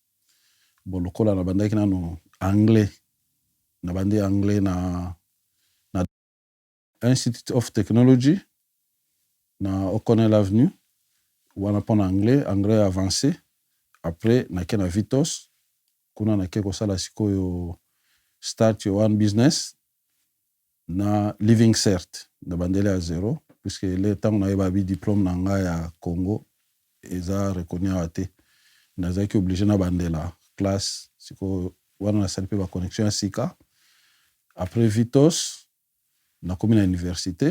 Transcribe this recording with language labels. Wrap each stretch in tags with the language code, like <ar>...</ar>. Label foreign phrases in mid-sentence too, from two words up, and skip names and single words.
<ln>Bon lokola na bandaki nanu anglais, na bandi anglais na Institute of Technology na O'Connell Avenue wana pona</ln> <fr>anglais avancé.</fr> <ln>Après nake na Vitos kuna nake kosala sikoyo</ln> <en>start your one business</en> <ln>na Living Cert na bandele</ln> <fr>à zéro puisque le temps</fr> <ln>na yeba bi diplôme na nga ya Congo eza reconnu awa te nazalaki obligé na bandela classe sikoyo wana nasali mpe baconnexion ya sika. Après Vitos nakomi na université.</ln>